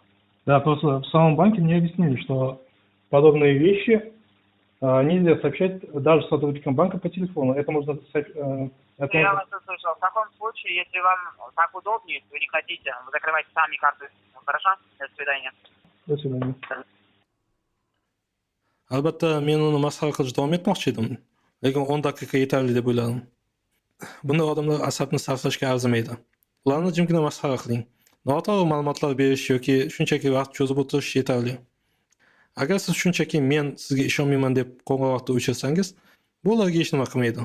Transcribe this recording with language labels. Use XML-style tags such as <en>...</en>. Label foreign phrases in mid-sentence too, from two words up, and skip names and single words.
<ru>Да, просто в самом банке мне объяснили, что подобные вещи нельзя сообщать даже сотрудникам банка по телефону. Это можно... Я вас услышал. В таком случае, если вам так удобнее, если вы не хотите, вы закрывайте сами карту. Хорошо? До свидания. До свидания.</ru> <uz>Albatta, men uni masxara qilishda davom etmoqchi edim, lekin 10 daqiqa yetarli deb o'yladim. Bunday odamlar asabni sarflashga arzimaydi. Ularni jimgina masxara qiling. Noto'g'ri ma'lumotlar berish yoki shunchaki vaqt cho'zib o'tirish yetarli. Agar siz shunchaki men sizga ishonmayman deb qo'ng'iroqda o'chirsangiz, bu ularga hech nima qilmaydi.</uz>